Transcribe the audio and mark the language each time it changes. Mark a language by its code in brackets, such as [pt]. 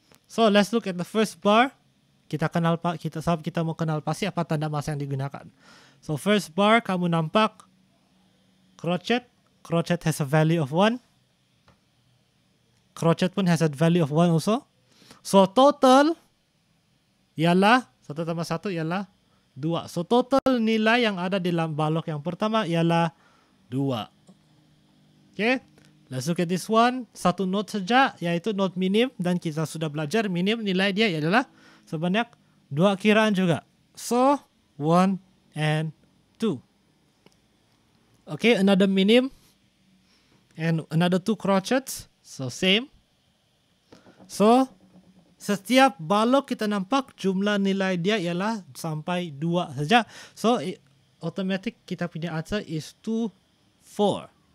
[en] So let's look at the first bar. [ms] Kita mau kenal pasti apa tanda masa yang digunakan. So first bar kamu nampak crochet. [en] Crochet has a value of 1. Crochet pun has a value of 1 also. [ms] So total ialah 1 tambah 1 ialah 2. So total nilai yang ada di dalam balok yang pertama ialah 2. Okay. [en] Let's look at this one. [ms] Satu note saja, yaitu note minim, dan kita sudah belajar minim nilai dia adalah sebanyak 2 kiraan juga. [en] So 1 and 2. Okay, another minim and another 2 crotchets. [ms] So same. So setiap balok kita nampak jumlah nilai dia ialah sampai 2 saja. So automatic kita punya answer is 2, 4.